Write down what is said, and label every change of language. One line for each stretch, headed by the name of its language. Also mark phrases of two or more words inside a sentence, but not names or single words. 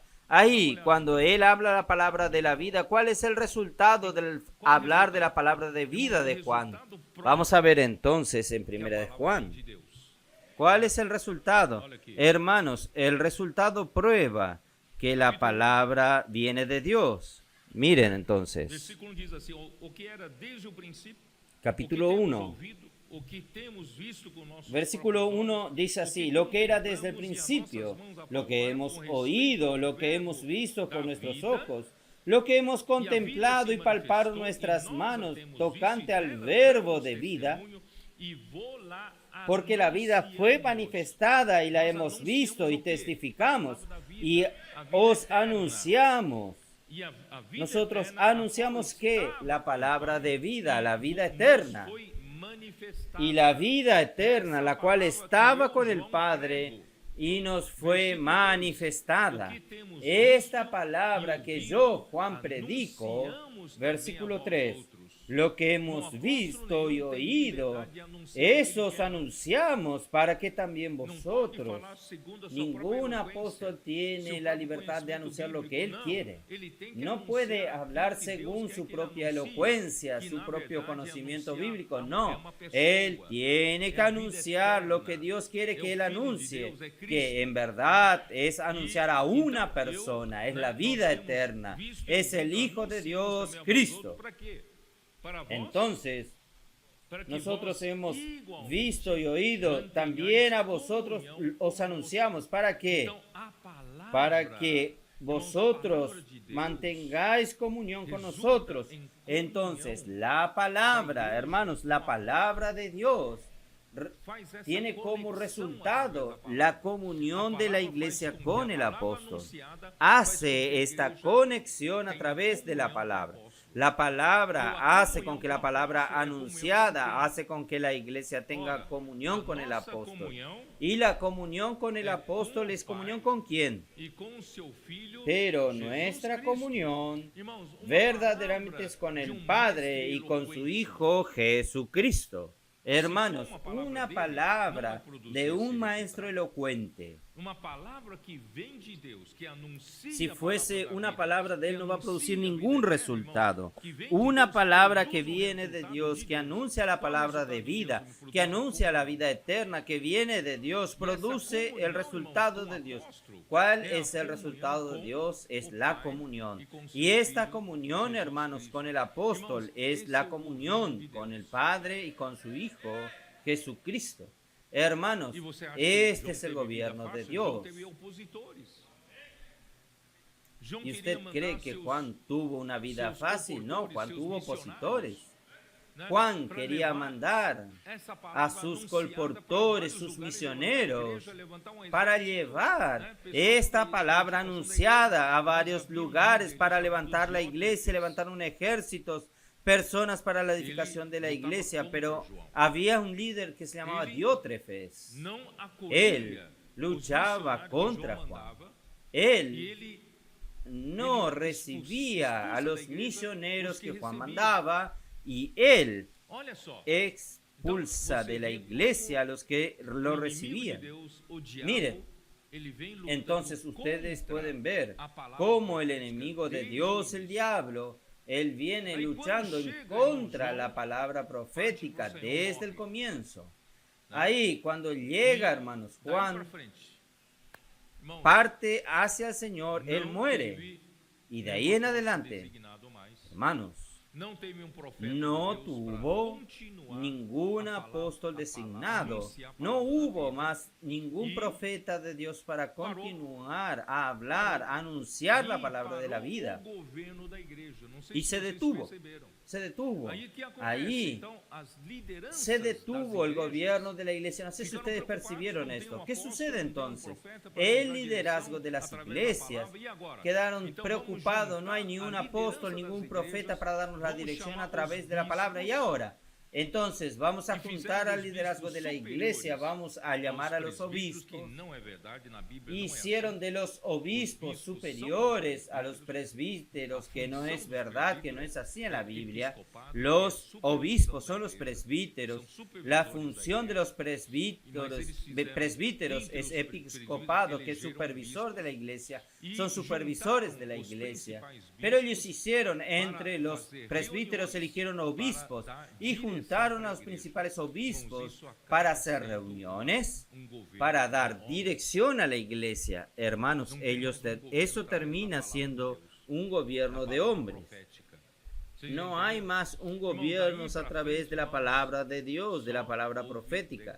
Spanish: Ahí, cuando él habla la palabra de la vida, ¿cuál es el resultado del hablar de la palabra de vida de Juan? Vamos a ver entonces en Primera de Juan. ¿Cuál es el resultado? Hermanos, el resultado prueba que la palabra viene de Dios. Miren entonces,
Portuguese: Versículo 1 diz assim: o que era desde o princípio,
Spanish: capítulo
Portuguese: o que temos
Spanish: 1,
Portuguese: ouvido, o que temos visto con nossos
Spanish: versículo
Portuguese: próprios
Spanish: 1
Portuguese: olhos,
Spanish: dice
Portuguese: o
Spanish: así:
Portuguese: que
Spanish: lo que era desde el
Portuguese: contemplamos e a
Spanish: principio,
Portuguese: nossas mãos
Spanish: lo que
Portuguese: apalparam
Spanish: hemos
Portuguese: com respeito
Spanish: oído,
Portuguese: ao
Spanish: lo que
Portuguese: verbo
Spanish: hemos visto
Portuguese: da
Spanish: con nuestros
Portuguese: vida,
Spanish: ojos, lo que hemos
Portuguese: e a vida
Spanish: contemplado
Portuguese: se
Spanish: y palparon
Portuguese: manifestou,
Spanish: nuestras
Portuguese: e nós a
Spanish: manos
Portuguese: temos
Spanish: tocante
Portuguese: visto, e
Spanish: al
Portuguese: dela
Spanish: verbo
Portuguese: damos
Spanish: de vida,
Portuguese: testemunho, e vô-la
Spanish: porque la vida fue
Portuguese: anunciamos.
Spanish: manifestada y la
Portuguese: Nós
Spanish: hemos
Portuguese: anunciamos
Spanish: visto y
Portuguese: o quê? A
Spanish: testificamos
Portuguese: palavra da vida,
Spanish: y
Portuguese: a vida
Spanish: os
Portuguese: eterna.
Spanish: anunciamos.
Portuguese: E a vida
Spanish: Nosotros
Portuguese: eterna, a qual
Spanish: anunciamos que
Portuguese: estava
Spanish: la
Portuguese: com o
Spanish: palabra
Portuguese: Pai,
Spanish: de vida,
Portuguese: e
Spanish: la vida
Portuguese: nos
Spanish: eterna,
Portuguese: foi manifestada.
Spanish: y la vida eterna,
Portuguese: Essa
Spanish: la cual
Portuguese: palavra
Spanish: estaba
Portuguese: que eu,
Spanish: con el
Portuguese: João,
Spanish: Padre
Portuguese: prego,
Spanish: y nos fue
Portuguese: versículo 3,
Spanish: manifestada.
Portuguese: o que temos
Spanish: Esta
Portuguese: visto
Spanish: palabra
Portuguese: e
Spanish: que
Portuguese: ouvido,
Spanish: yo, Juan, predico,
Portuguese: anunciamos também
Spanish: versículo
Portuguese: a vós
Spanish: 3,
Portuguese: outros.
Spanish: lo que
Portuguese: No
Spanish: hemos
Portuguese: apóstolo
Spanish: visto y
Portuguese: nenhum tem
Spanish: oído,
Portuguese: liberdade de anunciar o que ele
Spanish: esos
Portuguese: quer.
Spanish: anunciamos para que también
Portuguese: Não pode
Spanish: vosotros.
Portuguese: falar segundo a sua
Spanish: Ningún
Portuguese: própria
Spanish: apóstol
Portuguese: eloquência,
Spanish: tiene
Portuguese: seu
Spanish: la
Portuguese: próprio
Spanish: libertad de
Portuguese: conhecimento
Spanish: anunciar lo que
Portuguese: bíblico.
Spanish: él
Portuguese: Não,
Spanish: quiere.
Portuguese: ele tem que
Spanish: No puede
Portuguese: anunciar
Spanish: hablar
Portuguese: aquilo que Deus
Spanish: según
Portuguese: quer
Spanish: su
Portuguese: que ele
Spanish: propia
Portuguese: anuncie,
Spanish: elocuencia,
Portuguese: que
Spanish: su
Portuguese: na
Spanish: propio
Portuguese: verdade
Spanish: conocimiento
Portuguese: anunciar
Spanish: bíblico.
Portuguese: é
Spanish: No,
Portuguese: uma pessoa,
Spanish: él tiene que
Portuguese: é a vida
Spanish: anunciar lo que
Portuguese: eterna,
Spanish: Dios quiere
Portuguese: é
Spanish: que
Portuguese: o
Spanish: él
Portuguese: Filho de
Spanish: anuncie,
Portuguese: Deus, é Cristo.
Spanish: que en verdad es
Portuguese: E,
Spanish: anunciar a
Portuguese: então,
Spanish: una persona, es la
Portuguese: nós
Spanish: vida
Portuguese: temos
Spanish: eterna,
Portuguese: visto e
Spanish: es el
Portuguese: ouvido,
Spanish: Hijo de
Portuguese: anunciamos
Spanish: Dios,
Portuguese: também a vós
Spanish: Cristo.
Portuguese: outros, para quê? Para vós,
Spanish: Entonces,
Portuguese: para que
Spanish: nosotros
Portuguese: vós
Spanish: hemos
Portuguese: igualmente
Spanish: visto y oído,
Portuguese: mantenhais
Spanish: también a vosotros
Portuguese: comunhão
Spanish: os
Portuguese: conosco.
Spanish: anunciamos. ¿Para qué?
Portuguese: Então, a palavra,
Spanish: Para que
Portuguese: irmãos, a
Spanish: vosotros
Portuguese: palavra de Deus
Spanish: mantengáis comunión con
Portuguese: resulta
Spanish: nosotros. en Entonces, comunión la palabra,
Portuguese: da iglesia
Spanish: hermanos, la
Portuguese: com a
Spanish: palabra de Dios
Portuguese: faz essa
Spanish: tiene como
Portuguese: conexão através
Spanish: resultado
Portuguese: da palavra.
Spanish: la comunión
Portuguese: A
Spanish: de la
Portuguese: palavra
Spanish: iglesia
Portuguese: faz com que
Spanish: con
Portuguese: a
Spanish: el
Portuguese: palavra
Spanish: apóstol.
Portuguese: anunciada faz com que
Spanish: Hace
Portuguese: a
Spanish: esta
Portuguese: igreja
Spanish: conexión a
Portuguese: tenha
Spanish: través de la
Portuguese: comunhão com o
Spanish: palabra.
Portuguese: apóstolo.
Spanish: La
Portuguese: E
Spanish: palabra
Portuguese: a
Spanish: hace con
Portuguese: comunhão
Spanish: que
Portuguese: com
Spanish: la
Portuguese: o
Spanish: palabra
Portuguese: apóstolo é comunhão com
Spanish: anunciada
Portuguese: quem?
Spanish: hace con que la iglesia tenga
Portuguese: Ora,
Spanish: comunión
Portuguese: a
Spanish: con el
Portuguese: nossa
Spanish: apóstol.
Portuguese: comunhão
Spanish: Y la comunión con el
Portuguese: é
Spanish: apóstol
Portuguese: com o
Spanish: es comunión
Portuguese: Pai
Spanish: con quién?
Portuguese: e com o seu filho
Spanish: Pero
Portuguese: Jesus
Spanish: nuestra
Portuguese: Cristo.
Spanish: comunión
Portuguese: Irmãos, uma
Spanish: verdaderamente
Portuguese: palavra
Spanish: es con
Portuguese: de
Spanish: el
Portuguese: um
Spanish: Padre
Portuguese: mestre
Spanish: y con su
Portuguese: elocuente.
Spanish: Hijo Jesucristo. Hermanos,
Portuguese: uma palavra
Spanish: una
Portuguese: dele,
Spanish: palabra
Portuguese: não vai produzir
Spanish: de un
Portuguese: esse
Spanish: maestro
Portuguese: resultado.
Spanish: elocuente,
Portuguese: Uma palavra que vem de Deus, que anuncia
Spanish: si
Portuguese: a
Spanish: fuese
Portuguese: palavra da
Spanish: una
Portuguese: vida,
Spanish: palabra de
Portuguese: que
Spanish: él, no va a
Portuguese: anuncia
Spanish: producir
Portuguese: a vida
Spanish: ningún
Portuguese: eterna,
Spanish: resultado.
Portuguese: irmãos, que vem de
Spanish: Una
Portuguese: Deus,
Spanish: palabra
Portuguese: produz
Spanish: que
Portuguese: um
Spanish: viene de
Portuguese: resultado
Spanish: Dios,
Portuguese: de
Spanish: que
Portuguese: Deus.
Spanish: anuncia la
Portuguese: Qual é o
Spanish: palabra
Portuguese: resultado
Spanish: de
Portuguese: de
Spanish: vida,
Portuguese: Deus?
Spanish: que
Portuguese: Produz
Spanish: anuncia la
Portuguese: comunhão.
Spanish: vida eterna, que viene de Dios,
Portuguese: E essa
Spanish: produce
Portuguese: comunhão,
Spanish: el resultado
Portuguese: irmãos,
Spanish: de
Portuguese: com o
Spanish: Dios.
Portuguese: apóstolo,
Spanish: ¿Cuál
Portuguese: é a
Spanish: es el
Portuguese: comunhão
Spanish: resultado de
Portuguese: com
Spanish: Dios? Es
Portuguese: o
Spanish: la
Portuguese: Pai
Spanish: comunión.
Portuguese: e com seu
Spanish: Y esta
Portuguese: Filho,
Spanish: comunión,
Portuguese: Jesus
Spanish: hermanos,
Portuguese: Cristo.
Spanish: con el apóstol
Portuguese: Irmãos,
Spanish: es
Portuguese: esse é
Spanish: la
Portuguese: o governo
Spanish: comunión
Portuguese: de
Spanish: con el
Portuguese: Deus.
Spanish: Padre y con su Hijo, Jesucristo. Hermanos,
Portuguese: E você acha que
Spanish: este
Portuguese: João
Spanish: es el
Portuguese: teve vida
Spanish: gobierno de
Portuguese: fácil? João
Spanish: Dios.
Portuguese: teve opositores. João
Spanish: ¿Y
Portuguese: queria
Spanish: usted
Portuguese: mandar
Spanish: cree que
Portuguese: seus-
Spanish: Juan tuvo una vida
Portuguese: seus
Spanish: fácil? No,
Portuguese: comportores,
Spanish: Juan
Portuguese: seus
Spanish: tuvo
Portuguese: missionários,
Spanish: opositores.
Portuguese: né,
Spanish: Juan
Portuguese: pra
Spanish: quería
Portuguese: levar
Spanish: mandar
Portuguese: essa
Spanish: a
Portuguese: palavra
Spanish: sus
Portuguese: anunciada
Spanish: colportores,
Portuguese: para
Spanish: sus
Portuguese: vários lugares,
Spanish: misioneros,
Portuguese: levantar a igreja, levantar um
Spanish: para
Portuguese: exército,
Spanish: llevar
Portuguese: né, pessoas
Spanish: esta
Portuguese: que-
Spanish: palabra
Portuguese: a situação da
Spanish: anunciada
Portuguese: igreja,
Spanish: a varios
Portuguese: havia um
Spanish: lugares
Portuguese: líder
Spanish: para
Portuguese: chamado
Spanish: levantar la iglesia,
Portuguese: Diótrefes.
Spanish: levantar un ejército, personas para la edificación de la
Portuguese: lutaba
Spanish: iglesia,
Portuguese: contra
Spanish: pero
Portuguese: João.
Spanish: había un líder que se llamaba
Portuguese: Ele
Spanish: Diótrefes.
Portuguese: Não
Spanish: Él
Portuguese: acolhia
Spanish: luchaba
Portuguese: os missionários que
Spanish: contra
Portuguese: João
Spanish: Juan.
Portuguese: mandava, e
Spanish: Él
Portuguese: ele
Spanish: no
Portuguese: Ele
Spanish: recibía a
Portuguese: expulsa
Spanish: los
Portuguese: da igreja
Spanish: misioneros
Portuguese: os que
Spanish: que Juan
Portuguese: recebían.
Spanish: mandaba y él
Portuguese: olha só,
Spanish: expulsa de la iglesia a los que lo
Portuguese: o inimigo de
Spanish: recibían.
Portuguese: Deus, o diabo,
Spanish: Mire,
Portuguese: ele vem lutando
Spanish: entonces ustedes
Portuguese: contra
Spanish: pueden ver
Portuguese: a palavra
Spanish: cómo el
Portuguese: profética
Spanish: enemigo de
Portuguese: desde
Spanish: Dios,
Portuguese: o
Spanish: el
Portuguese: início.
Spanish: diablo, él viene Ahí luchando cuando en llega, contra
Portuguese: irmãos,
Spanish: la palabra profética
Portuguese: parte pro Senhor
Spanish: desde el
Portuguese: morre.
Spanish: comienzo.
Portuguese: Né?
Spanish: Ahí, cuando llega,
Portuguese: E
Spanish: hermanos,
Portuguese: daí pra
Spanish: Juan
Portuguese: frente, irmãos,
Spanish: parte hacia el Señor, él
Portuguese: não
Spanish: muere.
Portuguese: teve
Spanish: Y de
Portuguese: um
Spanish: ahí en
Portuguese: apóstolo
Spanish: adelante,
Portuguese: designado mais.
Spanish: hermanos,
Portuguese: Não teve um profeta
Spanish: no
Portuguese: de Deus
Spanish: tuvo
Portuguese: para continuar
Spanish: ningún
Portuguese: a palavra-
Spanish: apóstol
Portuguese: a palavra,
Spanish: designado.
Portuguese: anunciar a
Spanish: No
Portuguese: palavra da
Spanish: hubo
Portuguese: vida.
Spanish: más ningún Y profeta de Dios para paró. continuar a hablar, a anunciar la
Portuguese: E
Spanish: palabra de la
Portuguese: parou
Spanish: vida.
Portuguese: o governo da igreja. Não sei
Spanish: Y
Portuguese: se
Spanish: se
Portuguese: vocês
Spanish: detuvo.
Portuguese: perceberam.
Spanish: Se detuvo.
Portuguese: Aí que acontece?
Spanish: Ahí
Portuguese: Então, as lideranças
Spanish: se detuvo
Portuguese: das
Spanish: el
Portuguese: igrejas
Spanish: gobierno de la iglesia. No sé si
Portuguese: ficaram
Spanish: ustedes
Portuguese: preocupados,
Spanish: percibieron
Portuguese: não tem
Spanish: esto.
Portuguese: um
Spanish: ¿Qué
Portuguese: apóstolo,
Spanish: sucede
Portuguese: não tem um
Spanish: entonces?
Portuguese: profeta para
Spanish: El
Portuguese: nos dar
Spanish: liderazgo
Portuguese: direção
Spanish: de las
Portuguese: através da
Spanish: iglesias
Portuguese: palavra. E agora?
Spanish: quedaron
Portuguese: Então,
Spanish: preocupados.
Portuguese: vamos
Spanish: No hay
Portuguese: juntar
Spanish: ningún
Portuguese: a
Spanish: apóstol,
Portuguese: liderança
Spanish: ningún
Portuguese: das
Spanish: profeta
Portuguese: igrejas,
Spanish: para darnos la
Portuguese: vamos
Spanish: dirección
Portuguese: chamar
Spanish: a través
Portuguese: os
Spanish: de la palabra. Y
Portuguese: bispos,
Spanish: ahora, entonces vamos a y juntar
Portuguese: fizeram
Spanish: al
Portuguese: os
Spanish: liderazgo de la
Portuguese: bispos
Spanish: iglesia,
Portuguese: superiores
Spanish: vamos a llamar a los
Portuguese: presbíteros, que
Spanish: obispos.
Portuguese: não é verdade, na Bíblia não é
Spanish: Hicieron
Portuguese: assim.
Spanish: de los obispos Los bispos superiores son a los presbíteros, que no es verdad, que no es así en la Biblia.
Portuguese: Episcopado
Spanish: Los
Portuguese: é supervisão
Spanish: obispos
Portuguese: da
Spanish: son los
Portuguese: igreja.
Spanish: presbíteros.
Portuguese: São supervisores
Spanish: La
Portuguese: da
Spanish: función de
Portuguese: igreja.
Spanish: los presbíteros
Portuguese: entre
Spanish: es
Portuguese: os
Spanish: episcopado, que es
Portuguese: elegeram
Spanish: supervisor
Portuguese: bispos
Spanish: de la iglesia.
Portuguese: e
Spanish: Son supervisores
Portuguese: juntaram
Spanish: de la
Portuguese: os
Spanish: iglesia.
Portuguese: principais
Spanish: Pero
Portuguese: bispos
Spanish: ellos hicieron,
Portuguese: para
Spanish: entre los
Portuguese: fazer
Spanish: presbíteros
Portuguese: reuniões
Spanish: eligieron
Portuguese: para
Spanish: obispos
Portuguese: dar
Spanish: y
Portuguese: direção
Spanish: juntaron a los principales obispos para hacer reuniones, para dar dirección a la iglesia. Hermanos, eso termina siendo un gobierno de hombres. No hay más un gobierno a través de la palabra de Dios, de la palabra profética.